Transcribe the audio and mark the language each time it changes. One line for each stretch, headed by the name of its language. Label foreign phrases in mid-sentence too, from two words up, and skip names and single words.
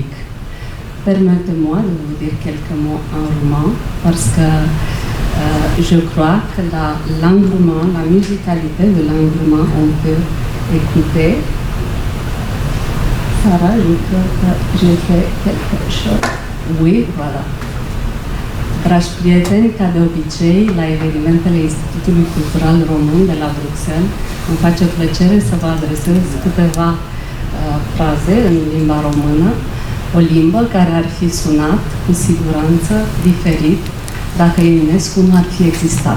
French: Permettez-moi de vous dire quelques mots en roumain parce que je crois que la langue roumaine, la musicalité de la langue roumaine, on peut écouter. Sarah, je crois que j'ai fait quelque chose. Oui, voilà.
Romanian: Dragi prieteni, ca de obicei, la evenimentele Institutului Cultural Român de la Bruxelles, îmi face plăcere să vă adresez câteva fraze în limba română, o limbă care ar fi sunat cu siguranță diferit dacă Eminescu nu ar fi existat.